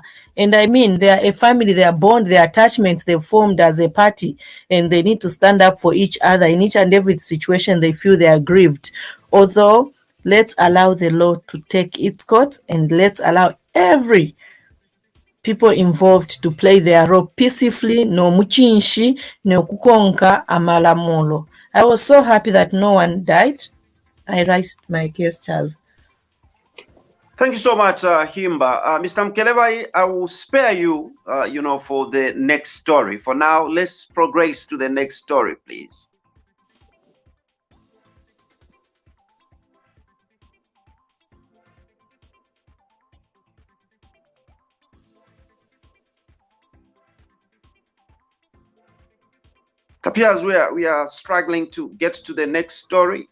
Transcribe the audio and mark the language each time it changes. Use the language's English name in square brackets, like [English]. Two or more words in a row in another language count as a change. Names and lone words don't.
[English] And I mean, they are a family, they are bond, their attachments they've formed as a party, and they need to stand up for each other in each and every situation they feel they are grieved. Although, let's allow the law to take its course, and let's allow every people involved to play their role peacefully, [Bemba] no muchinshi, no kukonka amalamulo. [English] I was so happy that no one died. I raised my case, Chaza. Thank you so much, Himba. Mr. Mkelevai, I will spare you, for the next story. For now, let's progress to the next story, please. It appears we are struggling to get to the next story.